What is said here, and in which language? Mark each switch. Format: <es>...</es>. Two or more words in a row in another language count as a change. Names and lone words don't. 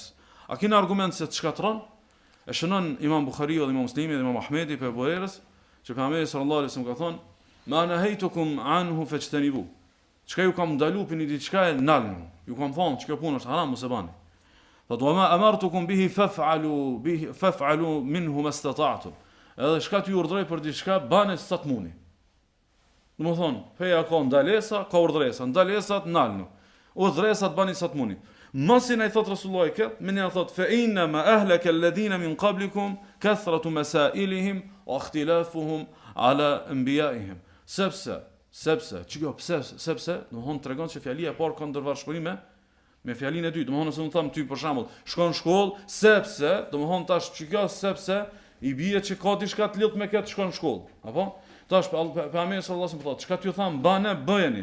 <sq>A kena argument se të shkatron? E shënon Imam Buhariu dhe Imam Muslimi dhe Imam Ahmedi për Buhari's, që pejgamberi</sq> <ar>صلى الله عليه وسلم</ar> <sq>ka thonë:</sq> <ar>"ما نهيتكم عنه فاجتنبوه."</ar> <sq>Çka ju kam ndalu për një diçka e nalnu. Ju kam thonë që kjo punë është haram, mos e bani. Thot:</sq> <ar>"وما أمرتكم به فافعلوا منه ما استطعتم."</ar> <sq>Edhe çka ti urdhëroj për diçka, bani sa të muni. Domethënë, feja ka ndalesa, ka urdhresa, ndalesat nalnu. Urdhresat bani sa të muni. Mos i na i thot Resulullah këtë, më ne thot:</sq> <ar>"فإنما أهلك الذين من قبلكم كثرة مسائلهم واختلافهم على أنبيائهم."</ar> <sq>Sepse, domethënë tregon se fjalia e parë ka ndërvarshmëri me fjalinë e dytë. Domethënë nëse un them ty për shembull, shkon në shkollë, sepse, domethënë tash çka sepse i bie që ka diçka të lidhur me këtë shkon në shkollë. Apo? Tash pejgamberi</sq> <ar>صلى الله عليه وسلم</ar> <sq>thotë, çka t'ju tham bane, bëjeni.</sq>